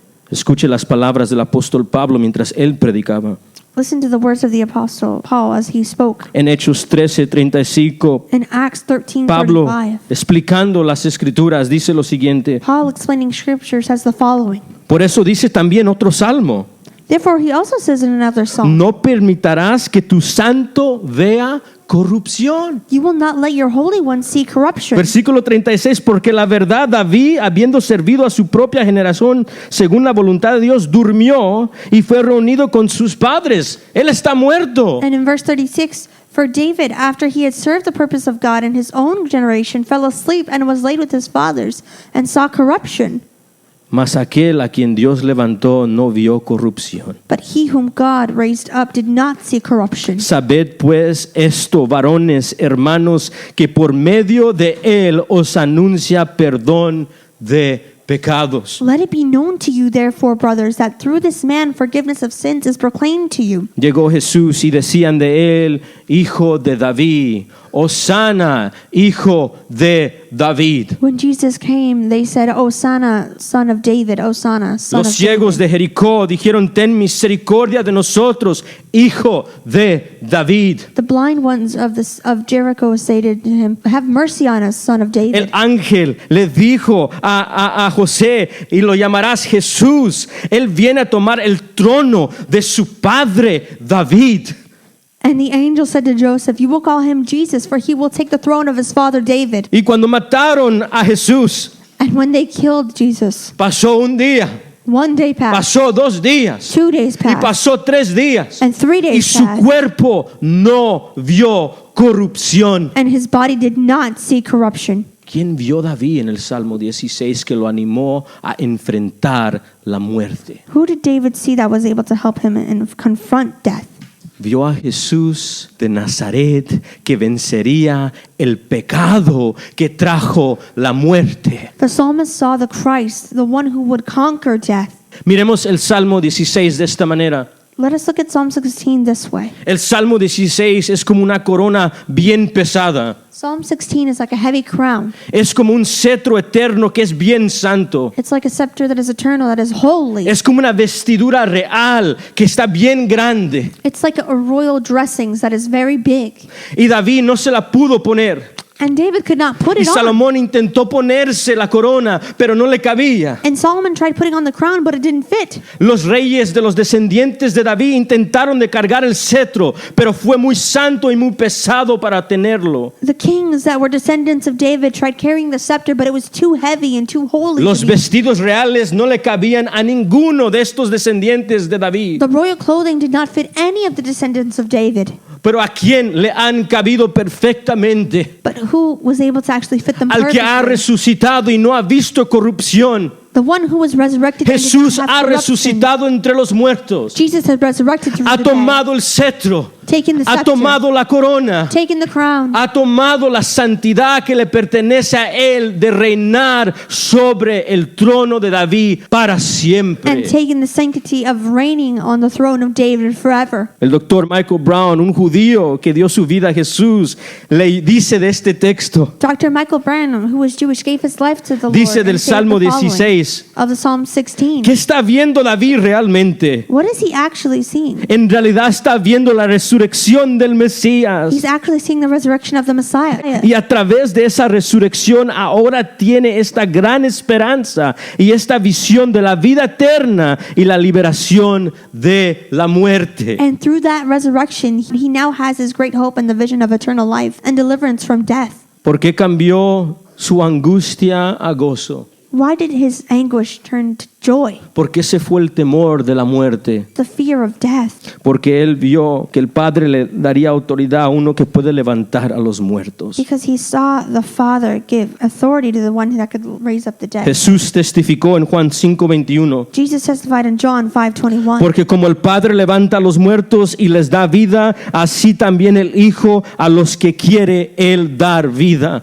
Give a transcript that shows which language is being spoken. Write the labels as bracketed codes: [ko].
[es] Escuche las palabras del apóstol Pablo mientras él predicaba. [en] Listen to the words of the apostle Paul as he spoke. [es] En Hechos 13:35, [en] In Acts [es] Pablo, [en] 13:35, [es] explicando las escrituras, dice lo siguiente. [en] Paul explaining scripture says the following. [es] Por eso dice también otro salmo: [en] Therefore he also says in another psalm, [es] no permitirás que tu santo vea corrupción. [en] you will not let your Holy One see corruption. [es] Versículo 36, porque la verdad, David, habiendo servido a su propia generación según la voluntad de Dios, durmió y fue reunido con sus padres. Él está muerto. [en] And in verse 36, for David, after he had served the purpose of God in his own generation, fell asleep and was laid with his fathers and saw corruption. [es] Mas aquel a quien Dios levantó no vio corrupción. [en] But he whom God raised up did not see corruption. [es] Sabed pues esto, varones, hermanos, que por medio de él os anuncia perdón de pecados. [en] Let it be known to you, therefore, brothers, that through this man forgiveness of sins is proclaimed to you. [es] Llegó Jesús y decían de él, hijo de David, Hosana, hijo de David. [en] When Jesus came, they said, Hosanna, son of David, Hosanna, son [es] Los [en] of [es] ciegos [en] David. [es] de Jericó dijeron, ten misericordia de nosotros, hijo de David. [en] The blind ones of Jericho said to him, have mercy on us, son of [es] El [en] David. [es] ángel le dijo a José, y lo llamarás Jesús. Él viene a tomar el trono de su padre David. [en] And the angel said to Joseph, you will call him Jesus, for he will take the throne of his father David. [es] Y cuando mataron a Jesús, [en] And when they killed Jesus, [es] pasó un día, [en] one day passed, [es] pasó 2 días, [en] 2 days [es] y [en] passed, [es] pasó 3 días. [en] and 3 [es] Y [en] days [es] su [en] passed, [es] cuerpo no vio corrupción. [en] and his body did not see corruption. [es] ¿Quién vio a David en el Salmo 16 que lo animó a enfrentar la muerte? [en] Who did David see that was able to help him and confront death? [es] Vio a Jesús de Nazaret que vencería el pecado que trajo la muerte. [en] The psalmist saw the Christ, the one who would conquer death. [es] Miremos el Salmo 16 de esta manera. [en] Let us look at Psalm 16 this way. [es] El Salmo 16 es como una corona bien pesada. [en] Psalm 16 is like a heavy crown. [es] Es como un cetro eterno que es bien santo. [en] It's like a scepter that is eternal, that is holy. [es] Es como una vestidura real que está bien grande. [en] It's like a royal dressings that is very big. [es] Y David no se la pudo poner. [en] And David could not put [es] Y [en] it on. [es] Salomón intentó ponerse la corona, pero no le cabía. [en] And Solomon tried putting on the crown, but it didn't fit. [es] Los reyes de los descendientes de David intentaron de cargar el cetro, pero fue muy santo y muy pesado para tenerlo. [en] The kings that were descendants of David tried carrying the scepter, but it was too heavy and too holy. [es] Los [en] to be. [es] vestidos reales no le cabían a ninguno de estos descendientes de David. [en] The royal clothing did not fit any of the descendants of David. [es] Pero a quién le han cabido perfectamente? [en] But who was able to actually fit them [es] Al que ha [en] perfectly? [es] resucitado y no ha visto corrupción. [en] The one who was resurrected and did [es] Jesús [en] not have [es] ha [en] corruption. [es] resucitado entre los muertos. [en] Jesus has resurrected through [es] Ha [en] the dead, [es] tomado el cetro. [en] taken the [es] Ha [en] scepter, [es] tomado la corona. [en] taken the crown, [es] Ha tomado la santidad que le pertenece a él de reinar sobre el trono de David para siempre. [en] and taken the sanctity of reigning on the throne of David forever. [es] El doctor Michael Brown, un judío que dio su vida a Jesús, le dice de este texto, [en] Dr. Michael Branham, who was Jewish, gave his life to the [es] dice [en] Lord [es] del [en] and said [es] Salmo [en] the following [es] 16, [en] of the Psalm 16. [es] ¿qué está viendo David realmente? [en] What is he actually seeing? [es] En realidad está viendo la resurrección del Mesías. [en] He's actually seeing the resurrection of the Messiah. [es] Y a través de esa resurrección ahora tiene esta gran esperanza y esta visión de la vida eterna y la liberación de la muerte. [en] And through that resurrection, he now has his great hope and the vision of eternal life and deliverance from death. [es] ¿Por qué cambió su angustia a gozo? [en] Why did his anguish turn joy, [es] porque ese fue el temor de la muerte. [en] the fear of death, [es] Porque él vio que el Padre le daría autoridad a uno que puede levantar a los muertos. [en] because he saw the Father give authority to the one that could raise up the dead. [es] Jesús testificó en Juan 5:21, [en] Jesus testified in John 5:21. [es] porque como el Padre levanta a los muertos y les da vida, así también el Hijo a los que quiere él dar vida.